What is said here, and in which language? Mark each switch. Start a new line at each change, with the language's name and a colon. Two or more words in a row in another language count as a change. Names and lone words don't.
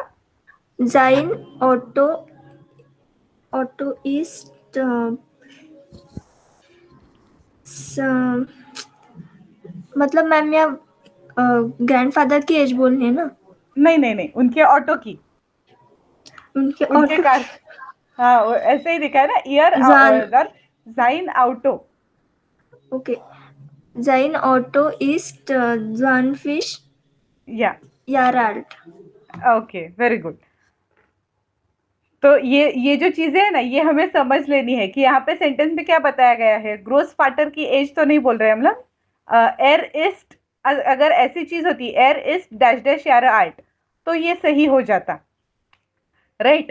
German: sein Auto ist
Hindi: मतलब मैम या ग्रैंडफादर की एज बोलनी है ना? नहीं नहीं नहीं, उनके ऑटो की, उनके उनके ऑटो कार। हाँ, वो ऐसे ही दिखा है ना, ईयर जान
German: sein Auto.
Hindi: ओके,
German: sein Auto ist 20
Hindi: या
German: Jahre alt.
Hindi: ओके,
English: very good.
Hindi: तो ये जो चीजें है ना, ये हमें समझ लेनी है कि यहाँ पे सेंटेंस में क्या बताया गया है। ग्रोस फाटर की एज तो नहीं बोल रहे हम लोग।
German: er ist,
Hindi: अगर ऐसी चीज होती
German: er ist
Hindi: डैश डैश
German: Jahre alt,
Hindi: तो ये सही हो जाता, राइट।